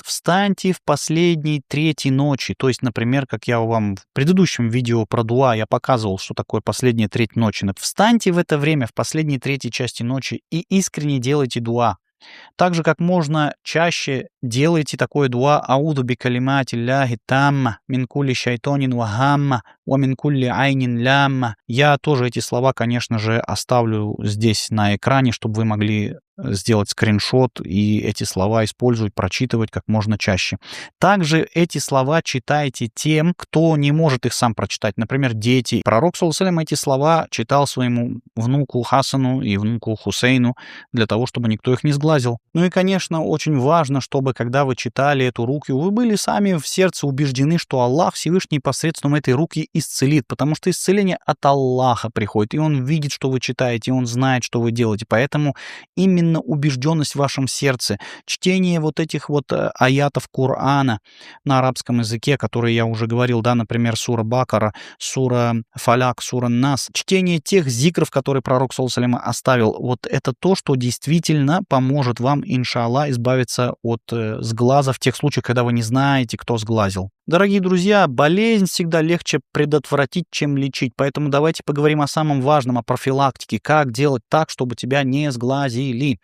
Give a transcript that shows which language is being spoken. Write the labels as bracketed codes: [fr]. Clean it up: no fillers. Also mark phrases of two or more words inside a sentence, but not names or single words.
[ru] Встаньте в последней трети ночи. То есть, например, как я вам в предыдущем видео про дуа я показывал, что такое последняя треть ночи. Встаньте в это время, в последней третьей части ночи и искренне делайте дуа. Так же, как можно чаще делайте такое дуа [ar] «أعوذ بكلمات الله التامة من كل شيطان وهامة ومن كل عين لامة». [ru] Я тоже эти слова, конечно же, оставлю здесь на экране, чтобы вы могли сделать скриншот и эти слова использовать, прочитывать как можно чаще. Также эти слова читайте тем, кто не может их сам прочитать. Например, дети. Пророк, [ar] صلى الله عليه وسلم, [ru] эти слова читал своему внуку Хасану и внуку Хусейну для того, чтобы никто их не сглазил. Ну и, конечно, очень важно, чтобы, когда вы читали эту рукью, вы были сами в сердце убеждены, что Аллах Всевышний посредством этой руки исцелит, потому что исцеление от Аллаха приходит, и Он видит, что вы читаете, и Он знает, что вы делаете. Поэтому именно убежденность в вашем сердце, чтение вот этих вот аятов Корана на арабском языке, которые я уже говорил, да, например, сура Бакара, сура Фаляк, сура Нас, чтение тех зикров, которые пророк, [ar] صلى الله عليه وسلم, [ru] оставил, вот это то, что действительно поможет вам, иншаллах, избавиться от сглаза в тех случаях, когда вы не знаете, кто сглазил. Дорогие друзья, болезнь всегда легче предотвратить, чем лечить, поэтому давайте поговорим о самом важном, о профилактике, как делать так, чтобы тебя не сглазили.